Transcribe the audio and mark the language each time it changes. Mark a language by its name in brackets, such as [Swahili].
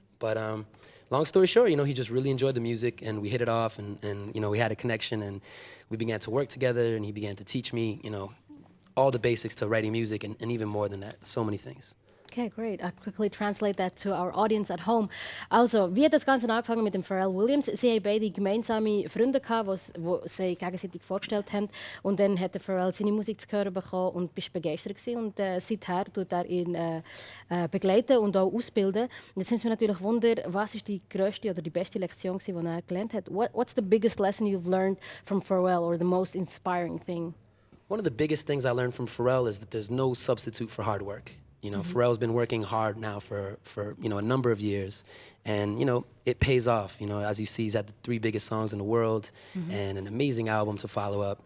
[English] But long story short, he just really enjoyed the music, and we hit it off, and we had a connection, and we began to work together, and he began to teach me, all the basics to writing music, and even more than that, so many things. Okay, great. I'll quickly translate that to our audience at home. [German] Also, wie hat das Ganze angefangen mit dem Pharrell Williams? Sie haben beide gemeinsame Freunde gehabt, die sie gegenseitig vorgestellt haben. Und dann hat der Pharrell seine Musik zu hören bekommen und bist begeistert gewesen. Und seither tut er ihn begleiten und auch ausbilden. Und jetzt sind wir natürlich Wunder, was ist die grösste oder die beste Lektion gewesen, die er gelernt hat? [English] What's the biggest lesson you've learned from Pharrell, or the most inspiring thing? One of the biggest things I learned from Pharrell is that there's no substitute for hard work. Pharrell's been working hard now for a number of years, and it pays off. As you see, he's had the 3 biggest songs in the world, and an amazing album to follow up.